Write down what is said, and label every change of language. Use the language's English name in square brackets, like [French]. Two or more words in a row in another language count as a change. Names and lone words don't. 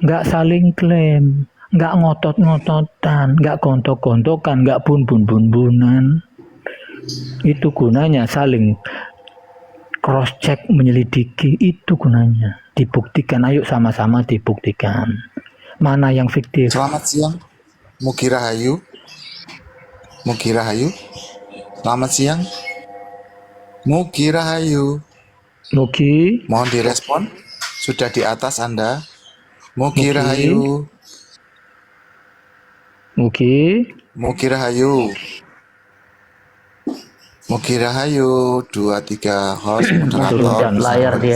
[Indonesian] Nggak saling klaim, nggak ngotot-ngototan, nggak gontok-gontokan, nggak bun-bun-bun-bunan. Itu gunanya saling [English] cross check, [Indonesian] menyelidiki, itu gunanya. Dibuktikan, ayo sama-sama dibuktikan. Mana yang fiktif? Selamat siang, [Sundanese] Mugi Rahayu. Mugi Rahayu. [Indonesian] Selamat siang, [Sundanese] Mugi Rahayu. [Indonesian] Mugi, Mohon direspon. Sudah di atas Anda. Mugi Mugi. Rahayu. Mugi, [Sundanese] Mugi Rahayu. Mugi Rahayu. [Indonesian] 2, 3 host Mungkin moderator. tap layar dia